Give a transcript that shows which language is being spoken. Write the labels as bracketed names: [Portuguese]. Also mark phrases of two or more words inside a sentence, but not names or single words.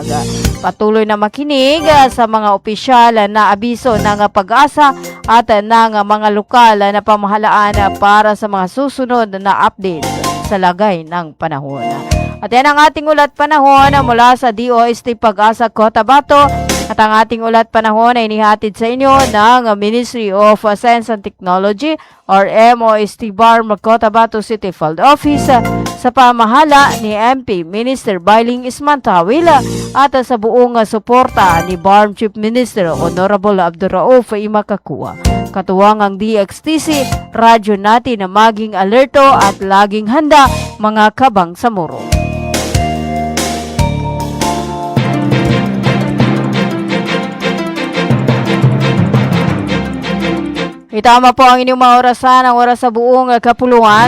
[Filipino] Patuloy na makinig sa mga opisyal na abiso ng pag-asa at ng mga lokal na pamahalaan para sa mga susunod na update sa lagay ng panahon. At yan ang ating ulat panahon mula sa DOST Pag-asa Cotabato. At ang ating ulat panahon ay inihatid sa inyo ng Ministry of Science and Technology or MOST BARM Cotabato City Field Office sa pamahala ni MP Minister Bailing Ismantawil at sa buong suporta ni BARM Chief Minister Honorable Abduraouf Makakua. Katuwang ang DXTC, radyo natin na maging alerto at laging handa mga kabangsamoro. Itama po ang inyong mga orasan, ang oras sa buong kapuluan.